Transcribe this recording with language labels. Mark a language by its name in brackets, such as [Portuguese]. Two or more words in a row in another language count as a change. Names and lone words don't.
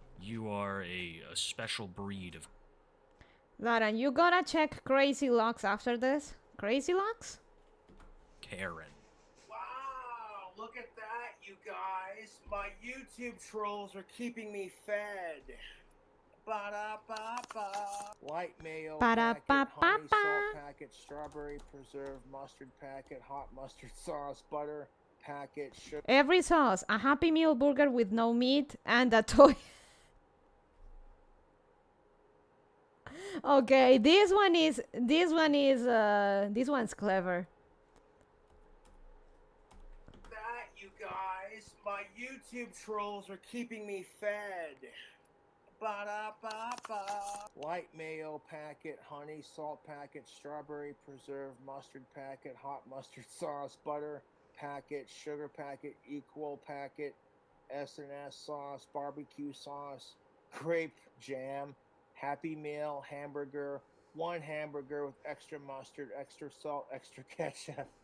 [English] You are a special breed of... Lara, you gotta check Crazy Locks after this. Crazy Locks? Karen. Wow, look at that, you guys. My YouTube trolls are keeping me fed. Ba-da-ba-ba. Light mayo packet, honey salt packet, strawberry preserved mustard packet, hot mustard sauce, butter packet, sugar. Every sauce, a Happy Meal burger with no meat, and a toy. Okay, this one's clever. That, you guys, my YouTube trolls are keeping me fed. Ba-da-ba-ba. Light mayo packet, honey salt packet, strawberry preserved mustard packet, hot mustard sauce, butter packet, sugar packet, equal packet, S&S sauce, barbecue sauce, grape jam, Happy Meal hamburger, 1 hamburger with extra mustard, extra salt, extra ketchup.